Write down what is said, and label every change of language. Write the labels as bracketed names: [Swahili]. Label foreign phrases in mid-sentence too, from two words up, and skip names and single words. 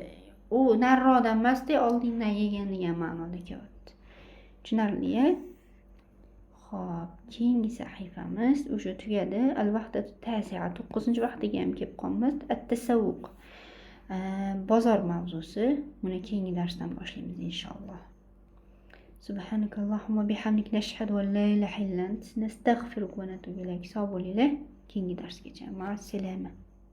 [Uzbek] U nariroqdan emasda, oldingdan yegin degan ma'noda kelyapti. Tushunarli-a? Xo'p, keyingi sahifamiz o'sha tugadi. [Arabic] الوحدة التاسعة, [Uzbek] 9-vahdaga ham kelib qolamiz. At-tasawwuq, bozor mavzusi. Buni keyingi darsdan boshlaymiz inshaalloh. [Arabic] سبحانك اللهم وبحمدك نشهد أن لا إله إلا أنت نستغفرك ونتوب إليك. [Uzbek] Sog' bo'linglar. Keyingi darsgacha. [Arabic] مع السلامة.